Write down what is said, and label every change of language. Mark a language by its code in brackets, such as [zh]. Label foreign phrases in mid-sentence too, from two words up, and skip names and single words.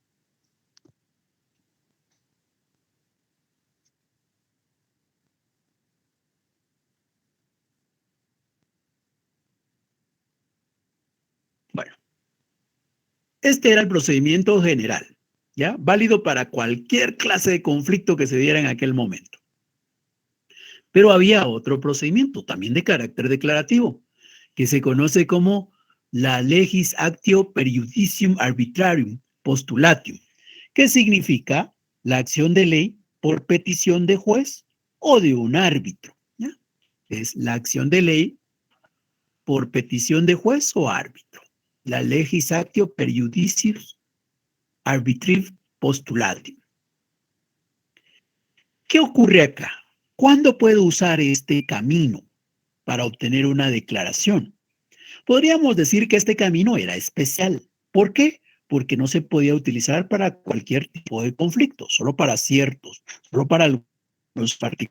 [es] Bueno, este era el procedimiento general, ¿ya? Válido para cualquier clase de conflicto que se diera en aquel momento. Pero había otro procedimiento, también de carácter declarativo, que se conoce como la [la] legis actio per judicium arbitrarium postulatium, [es] que significa la acción de ley por petición de juez o de un árbitro, ¿ya? Es la acción de ley por petición de juez o árbitro. [la] La legis actio per judicium arbitrarium postulatium. [es] ¿Qué ocurre acá? ¿Cuándo puedo usar este camino para obtener una declaración? Podríamos decir que este camino era especial. ¿Por qué? Porque no se podía utilizar para cualquier tipo de conflicto, solo para ciertos, solo para algunos particulares.